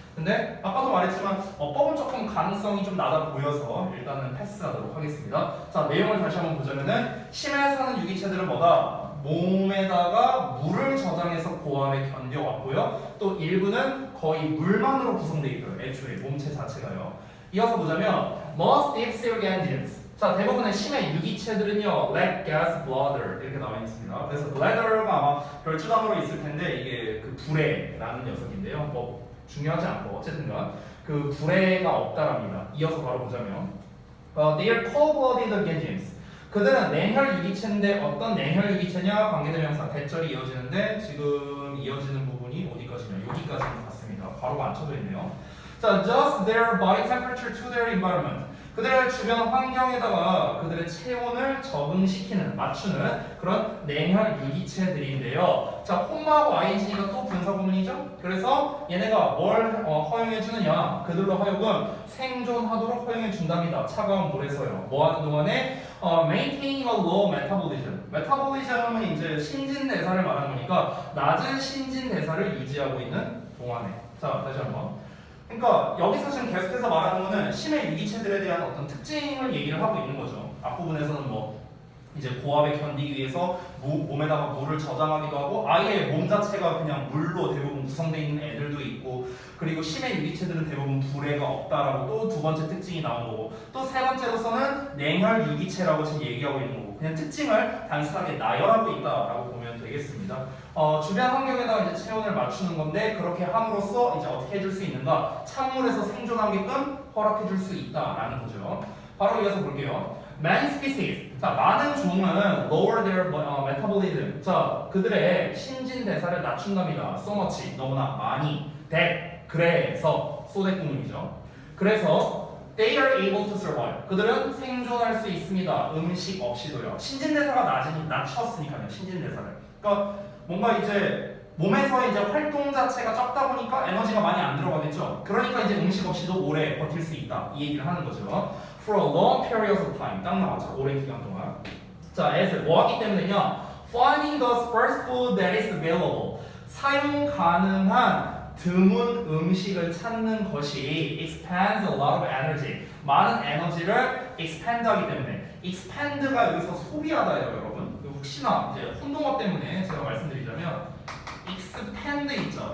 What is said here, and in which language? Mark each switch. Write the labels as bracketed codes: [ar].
[ko] 근데 아까도 말했지만 어법은 조금 가능성이 좀 낮아 보여서 일단은 패스하도록 하겠습니다. 자, 내용을 다시 한번 보자면은 심해에 사는 유기체들은 뭐다? 몸에다가 물을 저장해서 고압에 견뎌왔고요. 또 일부는 거의 물만으로 구성되어 있고요. 애초에 몸체 자체가요. 이어서 보자면 [en] most deep sea organisms. [ko] 자, 대부분의 심해 유기체들은요, [en] lack gas, bladder [ko] 이렇게 나와 있습니다. 그래서 bladder가 아마 별주단으로 있을 텐데 이게 그 불에라는 녀석인데요. 뭐 중요하지 않고 어쨌든간 그 불에가 없다랍니다. 이어서 바로 보자면 [en] they are cold-blooded organisms. [ko] 그들은 냉혈 유기체인데 어떤 냉혈 유기체냐? 관계대명사 대절이 이어지는데 지금 이어지는 부분이 어디까지냐? 여기까지는 같습니다. 바로가 안 쳐져 있네요. [en] 자, adjust their body temperature to their environment. [ko] 그들의 주변 환경에다가 그들의 체온을 적응시키는, 맞추는 그런 냉혈 유기체들인데요. 자, 콤마하고 ing가 또 분사 부분이죠. 그래서 얘네가 뭘 허용해 주느냐? 그들로 하여금 생존하도록 허용해 준답니다. 차가운 물에서요. 뭐 하는 동안에 [en] maintaining a low metabolism. [ko] 메타볼리즘은 이제 신진대사를 말하는 거니까 낮은 신진대사를 유지하고 있는 동안에. 자, 다시 한번. 그러니까 여기서 지금 계속해서 말하는 거는 심해 유기체들에 대한 어떤 특징을 얘기를 하고 있는 거죠. 앞부분에서는 뭐 이제 고압에 견디기 위해서 몸에다가 물을 저장하기도 하고 아예 몸 자체가 그냥 물로 대부분 구성되어 있는 애들도 있고, 그리고 심해 유기체들은 대부분 불에가 없다라고 또 두 번째 특징이 나온 거고, 또 세 번째로서는 냉혈 유기체라고 지금 얘기하고 있는 거고, 그냥 특징을 단순하게 나열하고 있다라고 보면 되겠습니다. 주변 환경에다가 이제 체온을 맞추는 건데 그렇게 함으로써 이제 어떻게 해줄 수 있는가? 찬물에서 생존하게끔 허락해줄 수 있다라는 거죠. 바로 이어서 볼게요. [en] Many species. [ko] 자, 많은 종은 [en] lower their metabolism. [ko] 자, 그들의 신진 대사를 낮춘답니다. [en] So much. [ko] 너무나 많이. [en] That. [ko] 그래서 so that 구문이죠. 그래서 [en] they are able to survive. [ko] 그들은 생존할 수 있습니다. 음식 없이도요. 신진 대사가 낮췄으니까요. 신진 대사를. 그러니까 뭔가 이제 몸에서 이제 활동 자체가 적다 보니까 에너지가 많이 안 들어가겠죠. 그러니까 이제 음식 없이도 오래 버틸 수 있다. 이 얘기를 하는 거죠. [en] For a long period of time. [ko] 딱 나왔죠. 오랜 기간 동안. 자, as 뭐 하기 때문에냐? [en] Finding the sparse food that is available. [ko] 사용 가능한 드문 음식을 찾는 것이 [en] expands a lot of energy. [ko] 많은 에너지를 expand 하기 때문에 expand가 여기서 소비하다예요, 여러분. 혹시나 이제 혼동어 때문에 제가 말씀드리자면 expand 있죠.